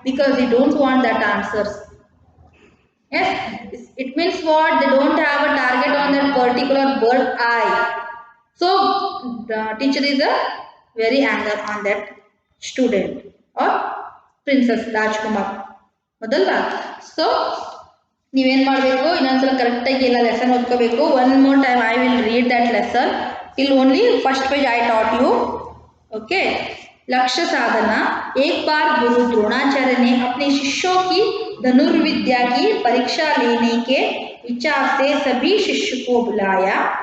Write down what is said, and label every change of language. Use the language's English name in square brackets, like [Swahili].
[English] Because they don't want that answers. Yes, it means what? They don't have a target on that particular bird eye. So the teacher is very angry on that student or princess Rajkumar. [Kannada] ಮೊದಲ್ವಾ? So ನೀವೇನು ಮಾಡಬೇಕು, ಇನ್ನೊಂದ್ಸಲ ಕರೆಕ್ಟಾಗಿ ಎಲ್ಲ lesson ಓದ್ಕೋಬೇಕು. [English] One more time I will read that lesson till only first page I taught you. [Hindi] Okay, लक्ष्य साधना. एक बार गुरु द्रोणाचार्य ने अपने शिष्यों की धनुर्विद्या की परीक्षा लेने के विचार से सभी शिष्य को बुलाया.